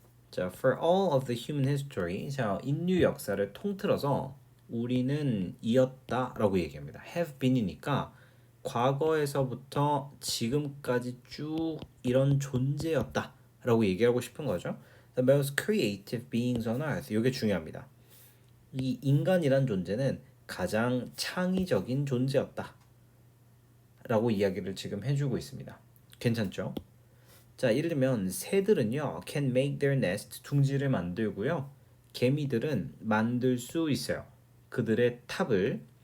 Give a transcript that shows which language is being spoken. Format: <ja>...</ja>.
<ko>자,</ko> <en>for all of the human history,</en> <ko>자, 인류 역사를 통틀어서 우리는 이었다라고 얘기합니다. have been이니까 과거에서부터 지금까지 쭉 이런 존재였다라고 얘기하고 싶은 거죠.</ko> <en>The most creative beings on earth.</en> <ko>이게 중요합니다. 이 인간이란 존재는 가장 창의적인 존재였다라고 이야기를 지금 해주고 있습니다. 괜찮죠? 자, 예를 들면 새들은요</ko> <en>can make their nest</en> <ko>둥지를 만들고요. 개미들은 만들 수 있어요. 그들의 탑을.</ko>